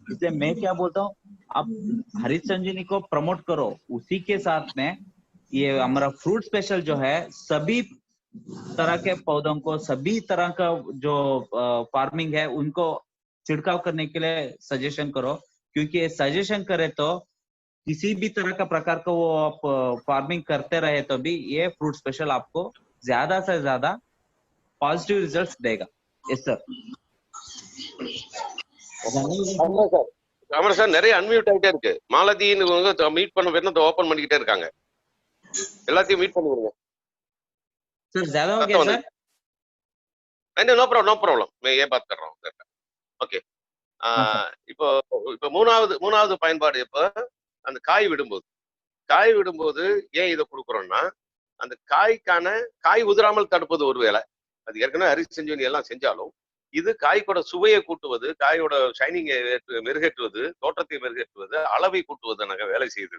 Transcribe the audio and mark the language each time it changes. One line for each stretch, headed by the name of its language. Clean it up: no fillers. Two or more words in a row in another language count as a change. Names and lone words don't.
Hindi: इसलिए मैं क्या बोलता हूँ, आप हरित संजीवनी को प्रमोट करो, उसी के साथ में ये हमारा फ्रूट स्पेशल जो है सभी तरह के पौधों को, सभी तरह का जो फार्मिंग है उनको छिड़काव करने के लिए सजेशन करो, क्योंकि सजेशन करे तो किसी भी तरह का प्रकार का वो आप फार्मिंग करते रहे तो भी ये फ्रूट स्पेशल आपको ज्यादा से ज्यादा
English: positive results
Hindi: देगा।
English: yes sir.
Tamil: ஆமா சார், நிறைய அன்மியூட் ஆகிட்டே இருக்கு. மாலதின்னு மீட் பண்ண பேர் ஓபன் பண்ணிக்கிட்டே இருக்காங்க, எல்லாத்தையும் மீட் பண்ணுங்க
Hindi: सर। ज्यादा हो गया सर?
English: no problem, no problem,
Hindi: मैं ये बात कर रहा हूँ.
Tamil: ஓகே. இப்போ இப்போ மூணாவது பயன்பாடு, இப்போ அந்த காய் விடும்போது ஏன் இதை கொடுக்குறோம்னா, அந்த காய் உதிராமல் தடுப்பது ஒரு வேலை. அது ஏற்கனவே ஹரித் சஞ்சீவனி எல்லாம் செஞ்சாலும் இது காய்க்கோட சுவையை கூட்டுவது, காயோட ஷைனிங்கை மெருகேற்றுவது, தோற்றத்தை மெருகேற்றுவது, அளவை கூட்டுவது வேலை செய்யுது.